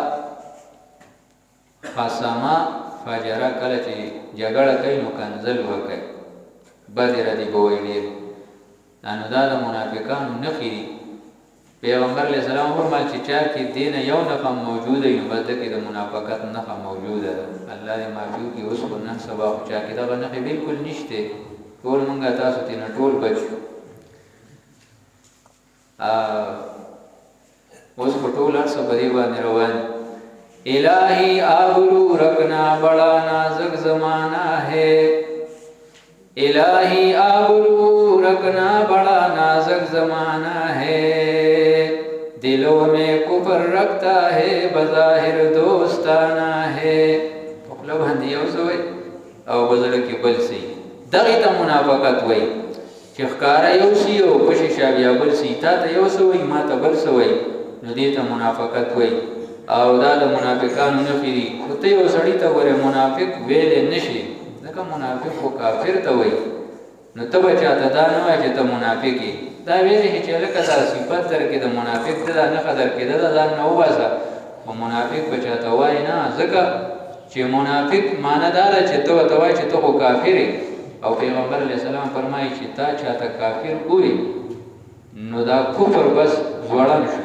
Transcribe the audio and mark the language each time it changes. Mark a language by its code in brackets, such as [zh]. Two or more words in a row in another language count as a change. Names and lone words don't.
[ar] خاصما فاجره [ps] کله چې جګړه کوي نو کنځل وکړي بدې ردې به وایي ډېر نو دا د منافقانو نښې دي پیغمبر [ar] علیه السلام [ps] وفرمایل چې چا کې دې نه یو نښه موجوده وي نو بس ده کې د منافقت نښه موجوده ده الله دې معافي وکړي اوس خو نن سبا خو چا کې دغه نښې بلکل نشته ټول مونږ تاسو ترې نه ټول بچ اوس خو ټول هر څه په دې باندې روان [ur] الہی آبرو رکھنا بڑا نازک زمانہ ہے الہی آبرو رکھنا بڑا نازک زمانہ ہے، دلوں میں کفر رکھتا ہے بظاہر دوستانہ ہے. [ps] पखला باندې یو څه وای او بزړه کې بل څه دغې ته منافقت وای چې ښکاره یو شي او په شیشه بیا بل شي، تا ته یو څه وای ما ته بل څه وای، نو دې ته منافقت وای او دا د منافقانو نښې دي. خو ته یو سړي ته ګورې منافق ویلی نه شي، ځکه منافق خو کافر ته وای، نو ته به چاته دا نه وایې چې ته منافق یې، دا ویلی چې لکه دا صفت درکې د منافق ده، دا نښه درکې ده، دا ځان نه وباسه، خو منافق به چاته وایې نه، ځکه چې منافق معنی دا ده چې ته ورته وایې چې ته خو کافر یې، او پیغمبر [ar] علیه السلام [ps] فرمایي چې تا چاته کافر ووایي نو دا کفر بس ځوړن شو.